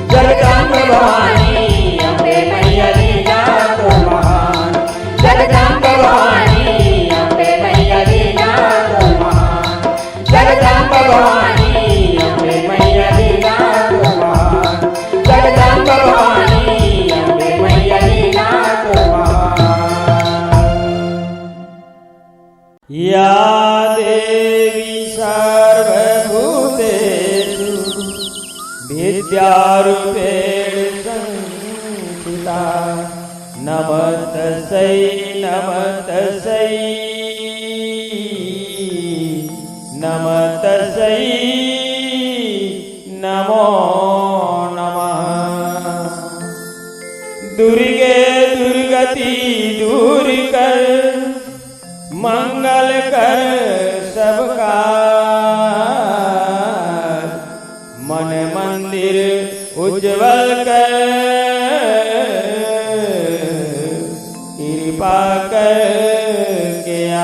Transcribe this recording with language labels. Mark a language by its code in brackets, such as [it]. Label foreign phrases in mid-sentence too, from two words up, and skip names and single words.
[hi] जगदम्बे भवानी अम्बे मैया लीला तो महान जगदम्बे भवानी अम्बे मैया लीला तो महान जगदम्बे भवानी अम्बे मैया लीला तो महान जगदम्बे भवानी अम्बे मैया लीला तो महान [sa] या देवी सर्वभूतेषु विद्यारूपेण संस्थिता नमस्तस्यै नमस्तस्यै नमस्तस्यै नमो नमः [hi] दुर्गे दुर्गति दूर कर मंगल कर सबका मन मंदिर उज्जवल कर कृपा कर के